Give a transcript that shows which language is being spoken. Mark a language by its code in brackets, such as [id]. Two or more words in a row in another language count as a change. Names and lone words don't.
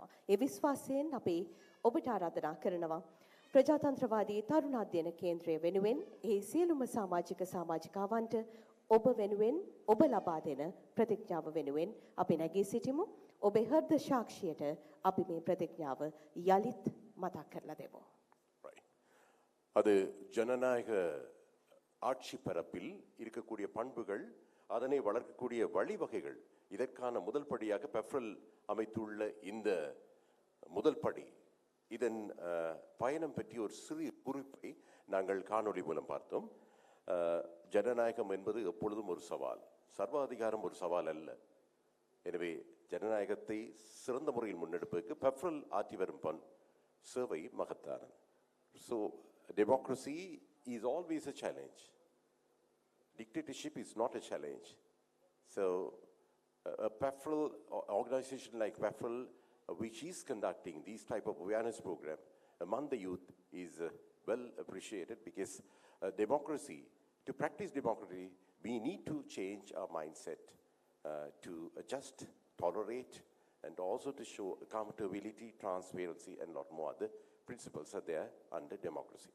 [si] ඒ විශ්වාසයෙන් අපි ඔබට ආරාධනා කරනවා ප්‍රජාතන්ත්‍රවාදී තරුණ අධ්‍යයන කේන්ද්‍රය වෙනුවෙන් ඒ සියලුම සමාජිකාවන්ට ඔබ වෙනුවෙන් ඔබ ලබා දෙන ප්‍රතිඥාව වෙනුවෙන් අපි නැගී සිටිමු. ඔබේ හෘද සාක්ෂියට අපි මේ ප්‍රතිඥාව යලිත් මතක් කරලා දෙමු. [ta] அது ஜனநாயக ஆட்சி பரப்பில் இருக்கக்கூடிய பண்புகள், அதனை வளர்க்கக்கூடிய வழிவகைகள், இதற்கான முதல் படியாக பெஃப்ரல் அமைத்துள்ள இந்த முதல் படி, இதன் பயணம் பற்றிய ஒரு சிறிய குறிப்பை நாங்கள் காணொளி மூலம் பார்த்தோம். ஜனநாயகம் என்பது எப்பொழுதும் ஒரு சவால், சர்வாதிகாரம் ஒரு சவால் அல்ல. எனவே ஜனநாயகத்தை சிறந்த முறையில் முன்னெடுப்பதற்கு பெஃப்ரல் ஆற்றி வரும் சேவை மகத்தானது. [en] ஸோ democracy is always a challenge. Dictatorship is not a challenge. So a PEFRL organization like PEFRL, which is conducting these type of awareness program among the youth, is well appreciated, because democracy, to practice democracy, we need to change our mindset to adjust, tolerate, and also to show accountability, transparency, and a lot more other principles are there under democracy.